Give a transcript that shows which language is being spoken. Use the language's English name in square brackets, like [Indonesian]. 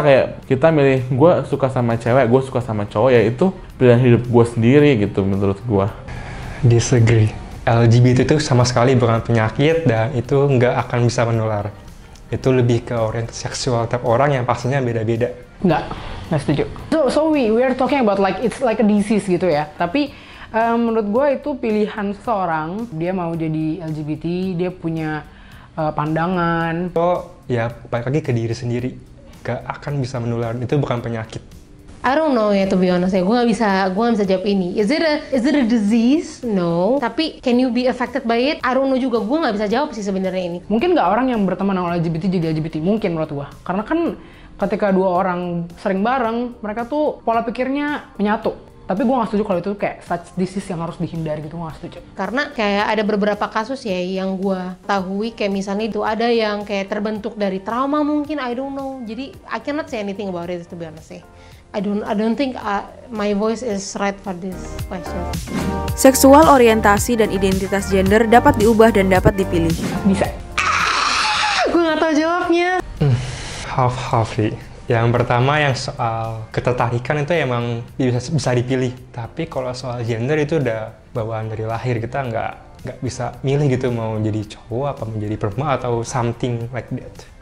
[Indonesian] Kayak kita milih, gue suka sama cewek, gue suka sama cowok, ya itu pilihan hidup gue sendiri gitu menurut gue. [English] Disagree. [Indonesian] LGBT itu sama sekali bukan penyakit dan itu nggak akan bisa menular. Itu lebih ke orientasi seksual tiap orang yang pastinya beda-beda. Nggak setuju. [English] So we are talking about like it's like a disease gitu ya. [Indonesian] Tapi menurut gue itu pilihan seseorang, dia mau jadi LGBT, dia punya pandangan. So ya balik lagi ke diri sendiri, gak akan bisa menular, itu bukan penyakit. [English] I don't know ya, to be honest ya, [Indonesian] gue nggak bisa jawab ini. [English] Is it a disease? No. Tapi can you be affected by it? I don't know [Indonesian] juga, gue nggak bisa jawab sih sebenarnya ini. Mungkin nggak orang yang berteman sama LGBT jadi LGBT, mungkin menurut gue. Karena kan ketika dua orang sering bareng, mereka tuh pola pikirnya menyatu. Tapi gue gak setuju kalau itu kayak [English] such disease [Indonesian] yang harus dihindari gitu, gue gak setuju. Karena kayak ada beberapa kasus ya yang gue tahui, kayak misalnya itu ada yang kayak terbentuk dari trauma mungkin, [English] I don't know. Jadi I cannot say anything about it, to be honest sih. I don't think my voice is right for this question. [Indonesian] Seksual orientasi dan identitas gender dapat diubah dan dapat dipilih. Bisa. Gue gak tahu jawabnya. Half-half sih. Yang pertama yang soal ketertarikan itu emang bisa dipilih. Tapi kalau soal gender itu udah bawaan dari lahir, kita nggak bisa milih gitu mau jadi cowok apa menjadi perempuan atau [English] something like that.